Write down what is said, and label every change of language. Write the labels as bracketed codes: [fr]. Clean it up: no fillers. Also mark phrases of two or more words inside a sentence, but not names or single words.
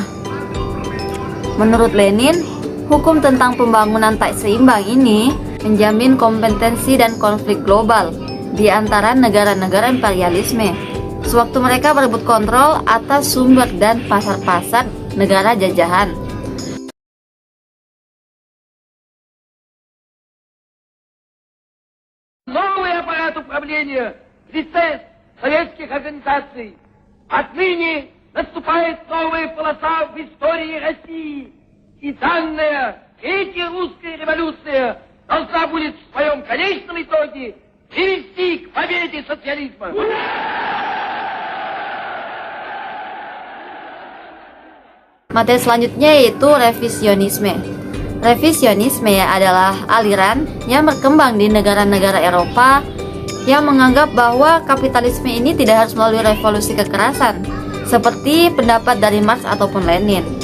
[id] Menurut Lenin, hukum tentang pembangunan tak seimbang ini menjamin kompetensi dan konflik global di antara negara-negara imperialisme sewaktu mereka berebut kontrol atas sumber dan pasar-pasar negara jajahan. [ru] Новый аппарат управления лице советских организаций. Отныне наступает новая полоса в истории России. И данная Третья русская революция должна будет в своем конечном итоге привести к победе социализма. [id] Materi selanjutnya yaitu revisionisme. Revisionisme adalah aliran yang berkembang di negara-negara Eropa yang menganggap bahwa kapitalisme ini tidak harus melalui revolusi kekerasan, seperti pendapat dari Marx ataupun Lenin.